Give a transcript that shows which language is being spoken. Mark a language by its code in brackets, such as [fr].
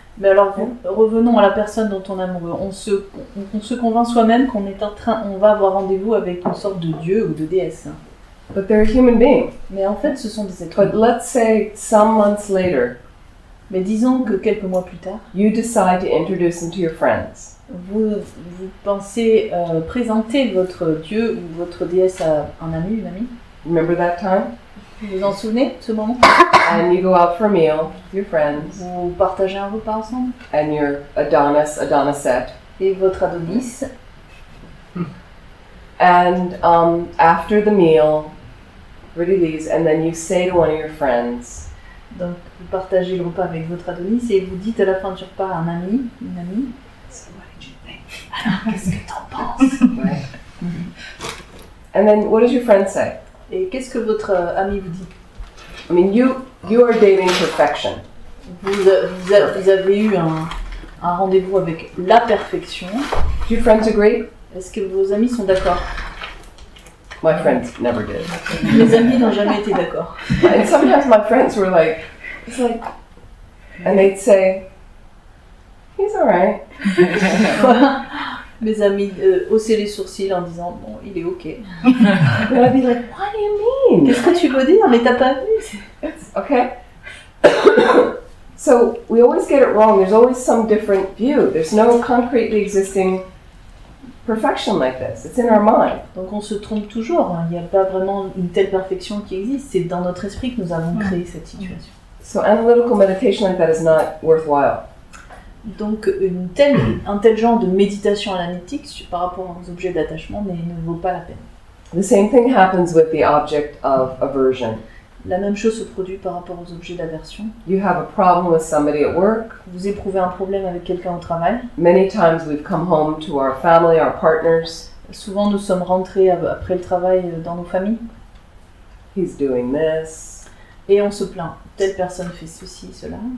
[fr] Mais alors revenons à la personne dont on est amoureux. On se convainc soi-même qu'on est on va avoir rendez-vous avec une sorte de dieu ou de déesse. [en] But they're a human being. [fr] Mais en fait, ce sont des êtres [en] But [fr] humains. [en] let's say some months later, [fr] Mais disons que quelques mois plus tard, [en] you decide to introduce them to your friends. [fr] vous pensez présenter votre dieu ou votre déesse à un ami, une amie. [en] Remember that time? [fr] Vous vous en souvenez de ce moment? [en] And you go out for a meal with your friends, [fr] Vous partagez un repas ensemble [en] and your Adonisette. [fr] et votre Adonis. [en] And after the meal, everybody leaves, and then you say to one of your friends, [fr] Donc vous partagez le repas avec votre Adonis et vous dites à la fin du repas à un ami, une amie. [en] "So what did you think?" [fr] Alors qu'est-ce que t'en penses? [en] Right? And then what does your friend say? [fr] Et qu'est-ce que votre ami vous dit? [en] I mean, you are dating perfection. [fr] Vous avez eu un rendez-vous avec la perfection. [en] Do your friends agree? [fr] Est-ce que vos amis sont d'accord? [en] My friends never did. [fr] Mes amis n'ont jamais été d'accord. [en] And sometimes my friends were like, it's like, and they'd say, he's all right. [fr] Mes amis haussaient les sourcils en disant bon, il est ok. [en] And I'd be like, what do you mean? [fr] Qu'est-ce que tu veux dire? Mais t'as pas vu? [en] It's okay. So we always get it wrong. There's always some different view. There's no concretely existing perfection like this. It's in our mind. [fr] Donc on se trompe toujours. Hein. Il n'y a pas vraiment une telle perfection qui existe. C'est dans notre esprit que nous avons créé cette situation. [en] So analytical meditation like that is not worthwhile. [fr] Donc un tel genre de méditation analytique par rapport aux objets d'attachement ne vaut pas la peine. [en] The same thing happens with the object of aversion. [fr] La même chose se produit par rapport aux objets d'aversion. [en] You have a problem with somebody at work. [fr] Vous éprouvez un problème avec quelqu'un au travail. [en] Many times we've come home to our family, our partners. [fr] Souvent nous sommes rentrés après le travail dans nos familles [en] He's doing this, [fr] et on se plaint. Telle personne fait ceci, cela.